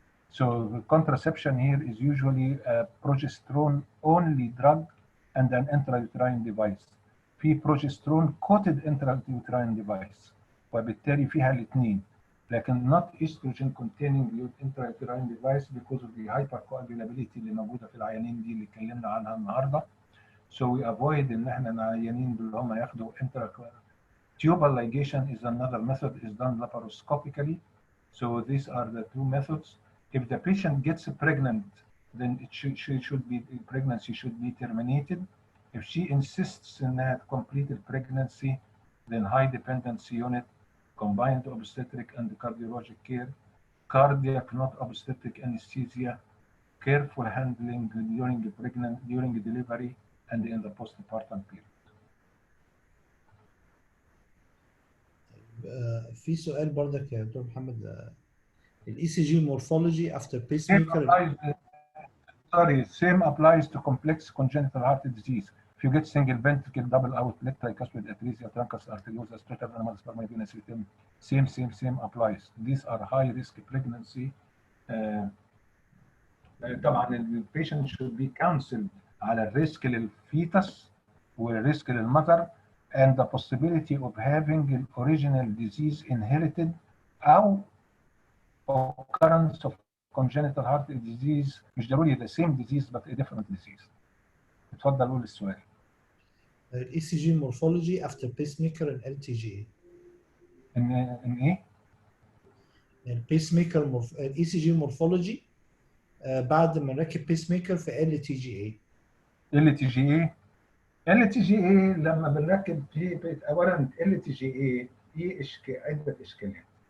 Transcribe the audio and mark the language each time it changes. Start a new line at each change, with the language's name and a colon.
English: So the contraception here is usually a progesterone only drug and an intrauterine device.
Arabic: في
English: progesterone coated intrauterine device
Arabic: وبالتالي فيها الاثنين.
English: لكن not estrogen containing intrauterine device because of the hypercoagulability
Arabic: اللي موجوده في العيانين دي اللي اتكلمنا عنها النهارده.
English: So we avoid
Arabic: ان احنا العيانين اللي هم ياخدوا
English: tubal ligation is another method, is done laparoscopically. So these are the two methods. If the patient gets pregnant, then pregnancy should be terminated. If she insists in that completed pregnancy, then high dependency unit, combined obstetric and cardiologic care, cardiac not obstetric anesthesia, careful handling during delivery and in the postpartum period.
Arabic: في سؤال برضك يا دكتور محمد، الاي سي جي مورفولوجي افتر بيس
English: Same
Arabic: ميكر.
English: applies to complex congenital heart disease. If you get single ventricle, double outlet, tricuspid atresia, truncus arteriosus, total anomalous venous rhythm, same applies. These are high risk pregnancy. طبعا the patient should be counseled
Arabic: على الريسك للفيتس والريسك للمذر
English: and the possibility of having an original disease inherited أو occurrence of congenital heart disease.
Arabic: مش ضروري
English: the same disease but a different disease.
Arabic: اتفضل قول السؤال. الاي سي جي مورفولوجي افتر بيس ميكر ال تي جي. ان ايه؟ البيس ميكر الاي سي جي مورفولوجي بعد ما نركب بيس ميكر في ال تي جي اي. ال تي جي اي لما بنركب فيه اولا ال تي جي اي في عده اشكالات.